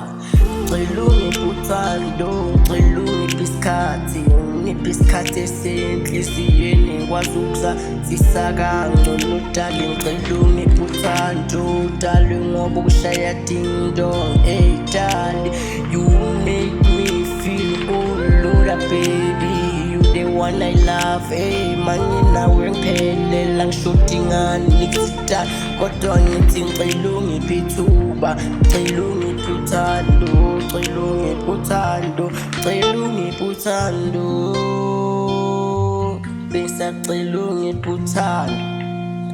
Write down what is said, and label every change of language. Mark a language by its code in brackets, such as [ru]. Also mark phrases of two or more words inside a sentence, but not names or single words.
[zu] Cela ungiphe uthando, cela ungiphe isikhathi, ungiphe isikhathi esenhliziyweni ngikwazi ukuzazisa kangcono dali, ngicela ungiphe uthando dali, ngoba ukushaya ding dong, dali, [en] you make me feel all over baby, you the one I love, [zu] manje nawe ngiphelela ngishodi ngani nikuzidala, kodwa ngithi ngicela ungiphe ithuba, cela ungiphe uthando, cela ungiphe uthando, cela ungiphe uthando, bengisacela ungiphe uthando.